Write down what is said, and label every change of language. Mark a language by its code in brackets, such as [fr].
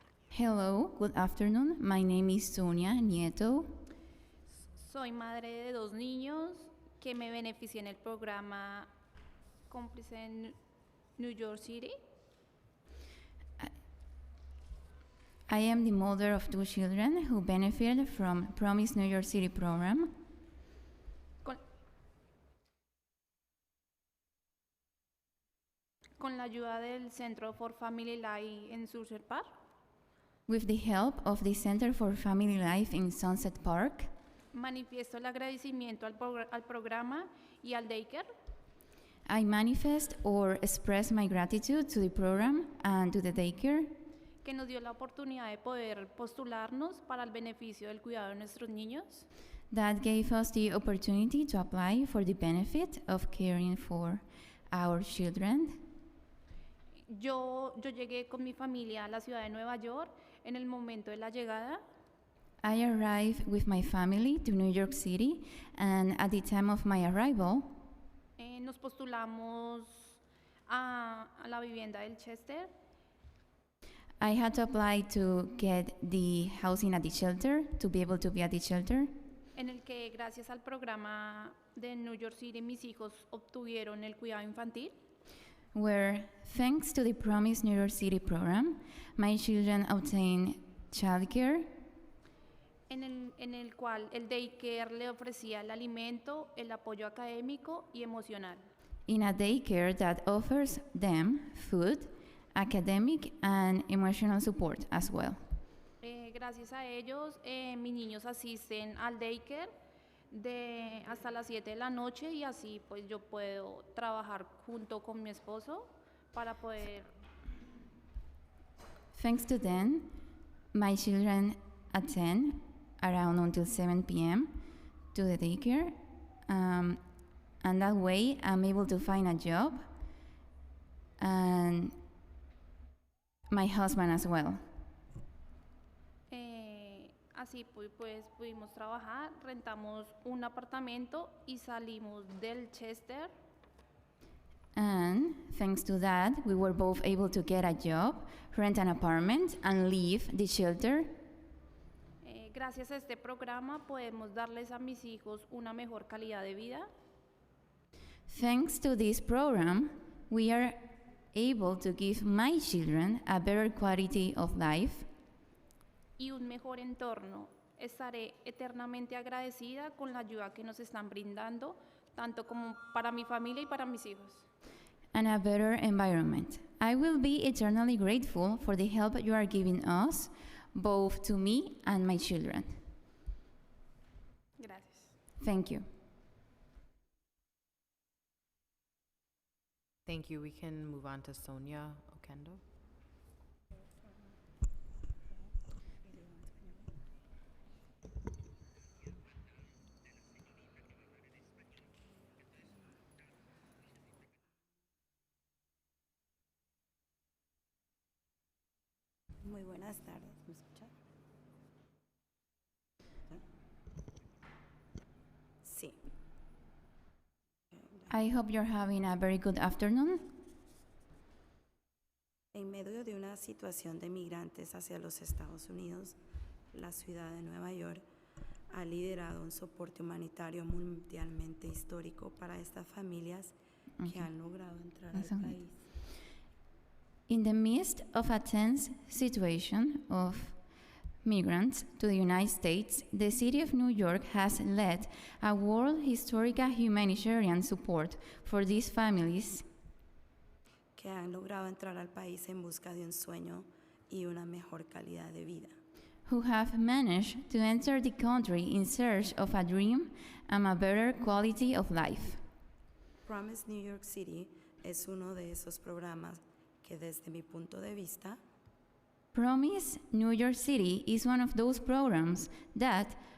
[en] Hello, good afternoon. My name is Sonia Nieto. [es] Soy madre de 2 niños que me beneficié en el programa Cómplice en New York City. [en] I am the mother of 2 children who benefited from Promise New York City program. [es] Con la ayuda del Centro for Family Life en Sunset Park. [en] With the help of the Center for Family Life in Sunset Park, [es] Manifiesto el agradecimiento al programa y al daycare. [en] I manifest or express my gratitude to the program and to the daycare [es] Que nos dio la oportunidad de poder postularnos para el beneficio del cuidado de nuestros niños. [en] that gave us the opportunity to apply for the benefit of caring for our children. [es] Yo llegué con mi familia a la ciudad de Nueva York en el momento de la llegada. [en] I arrived with my family to New York City, and at the time of my arrival, [es] Nos postulamos a la vivienda del Chester. [en] I had to apply to get the housing at the shelter, to be able to be at the shelter, [es] En el que gracias al programa de New York City mis hijos obtuvieron el cuidado infantil. [en] where, thanks to the Promise New York City program, my children obtained childcare, [es] En el cual el daycare le ofrecía el alimento, el apoyo académico y emocional. [en] in a daycare that offers them food, academic, and emotional support as well. [es] Gracias a ellos, mis niños asisten al daycare hasta las 7 de la noche y así pues yo puedo trabajar junto con mi esposo para poder. [en] Thanks to them, my children attend around until 7 p.m. to the daycare, and that way I'm able to find a job, and my husband as well. [es] Así pues pudimos trabajar, rentamos un apartamento y salimos del Chester. [en] And thanks to that, we were both able to get a job, rent an apartment, and leave the shelter. [es] Gracias a este programa podemos darles a mis hijos una mejor calidad de vida. [en] Thanks to this program, we are able to give my children a better quality of life [es] Y un mejor entorno. Estaré eternamente agradecida con la ayuda que nos están brindando, tanto como para mi familia y para mis hijos. [en] and a better environment. I will be eternally grateful for the help you are giving us, both to me and my children. [es] Gracias. [en] Thank you. Thank you. We can move on to Sonia Okendo. [es] Muy buenas tardes, ¿me escucha? Sí. [en] I hope you're having a very good afternoon. [es] En medio de una situación de migrantes hacia los Estados Unidos, la ciudad de Nueva York ha liderado un soporte humanitario mundialmente histórico para estas familias que han logrado entrar al país. [en] In the midst of a tense situation of migrants to the United States, the city of New York has led a world historical humanitarian support for these families [es] que han logrado entrar al país en busca de un sueño y una mejor calidad de vida. [en] who have managed to enter the country in search of a dream and a better quality of life. [es] Promise New York City es uno de esos programas que desde mi punto de vista [en] Promise New York City is one of those programs that,